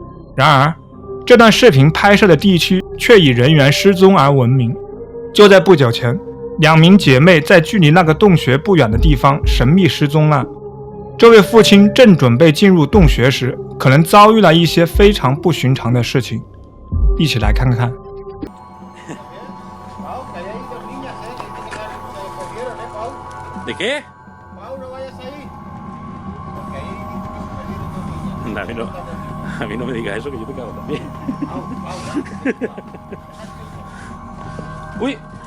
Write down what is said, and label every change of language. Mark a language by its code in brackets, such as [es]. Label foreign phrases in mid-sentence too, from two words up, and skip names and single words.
[zh] 然而，这段视频拍摄的地区却以人员失踪而闻名。就在不久前，2名姐妹在距离那个洞穴不远的地方神秘失踪了。这位父亲正准备进入洞穴时，可能遭遇了一些非常不寻常的事情。一起来看看。 [es] ¿De qué? A mí no me digas eso, que yo te cago también. ¡Uy!